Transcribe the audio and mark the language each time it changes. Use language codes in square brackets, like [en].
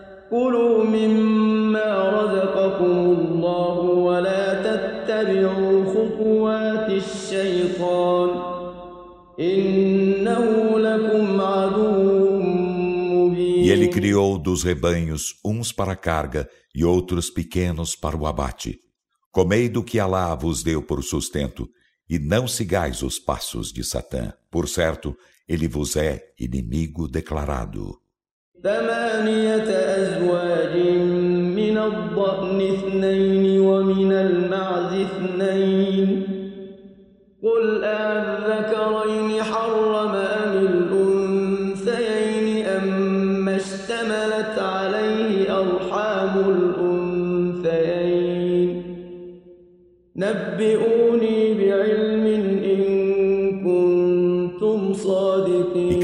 [ar] كلوا مما رزقكم الله ولا تتبعوا خطوات الشيطان إنه لكم عدو مبين. [pt] E ele criou dos rebanhos uns para a carga e outros pequenos para o abate. Comei do que Alá vos deu por sustento e não sigais os passos de Satã. Por certo, ele vos é inimigo declarado. [ar] ثمانية أزواج من الضأن اثنين ومن المعز اثنين قل أذكرين حرم أم الأنثيين أم اشتملت عليه أرحام الأنثيين نبئوني بعلم إن كنتم صادقين.